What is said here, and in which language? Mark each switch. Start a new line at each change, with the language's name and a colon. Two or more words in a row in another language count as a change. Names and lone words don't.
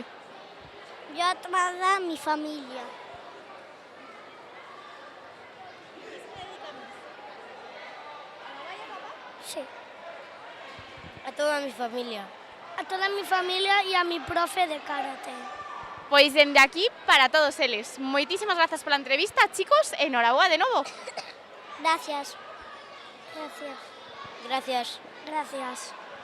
Spanish: Yo a toda mi familia. Sí. A toda mi familia. A toda mi familia y a mi profe de karate.
Galician: Pois dende aquí para todos eles. Moitísimas grazas pola entrevista, chicos, e noraboa de novo.
Spanish: Gracias. Gracias. Gracias. Gracias.